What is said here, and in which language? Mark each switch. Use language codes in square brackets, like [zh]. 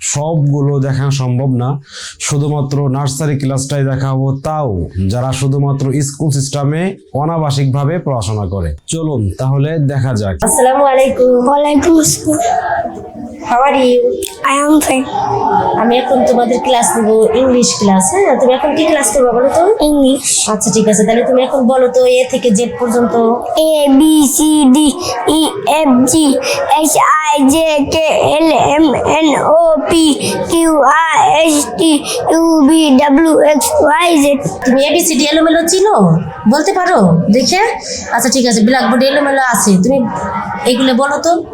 [bn] সবগুলো দেখানো সম্ভব না, শুধুমাত্র নার্সারি ক্লাসটাই দেখাবো, তাও যারা শুধুমাত্র স্কুল সিস্টেমে অনাবাসিক ভাবে পড়াশোনা করে। চলুন তাহলে দেখা যাক। [ar] Assalamu alaikum. Walaikum assalam. [en] How are you? I am fine. [bn] আমি এখন তোমাদের ক্লাস নেব, ইংলিশ ক্লাস। হ্যাঁ, তুমি এখন কি ক্লাস করবে বলো তো? [en] English. [bn] আচ্ছা ঠিক আছে, তাহলে তুমি এখন বলো তো এ থেকে জেড পর্যন্ত। [en] A B C D E F G H I J K L M N O P Q R S T U V W X Y Z. [bn] তুমি এবিসিডি এলোমেলো চিনো, বলতে পারো দেখে? আচ্ছা ঠিক আছে, ব্ল্যাকবোর্ডে এলোমেলো আছে, তুমি এগুলো বলো তো।